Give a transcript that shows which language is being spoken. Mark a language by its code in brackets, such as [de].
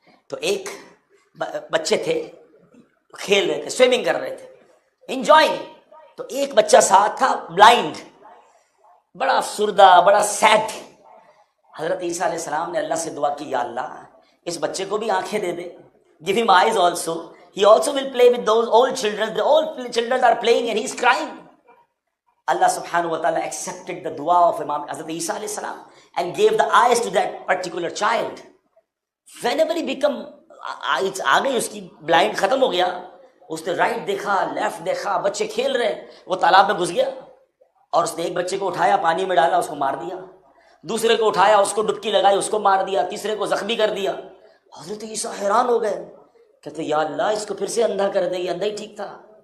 [ur] تو ایک بچے تھے کھیل رہے تھے، سوئمنگ کر رہے تھے، انجوائنگ، تو ایک بچہ ساتھ تھا بلائنڈ، بڑا افسردہ، بڑا سیڈ۔ حضرت عیسیٰ علیہ السلام نے اللہ سے دعا کی، یا اللہ اس بچے کو بھی آنکھیں دے دے، [en] give him eyes also, he also will play with those old children, the old children are playing and he is crying. Allah subhanahu wa ta'ala accepted the dua of Imam Hazrat Isa alayhi salam and gave the eyes to that particular child. Whenever he become eyes [ur] آ گئی، اس کی blind ختم ہو گیا، اس نے right دیکھا، left دیکھا، بچے کھیل رہے ہیں، وہ تالاب میں گھس گیا، اور اس نے ایک بچے کو اٹھایا، پانی میں ڈالا، اس کو مار دیا، دوسرے کو اٹھایا، اس کو ڈبکی لگائی، اس کو مار دیا، تیسرے کو زخمی کر دیا۔ حضرت عیسیٰ حیران ہو گئے، کہتے یا اللہ اس کو پھر سے اندھا کر دے، یہ اندھا ہی ٹھیک تھا۔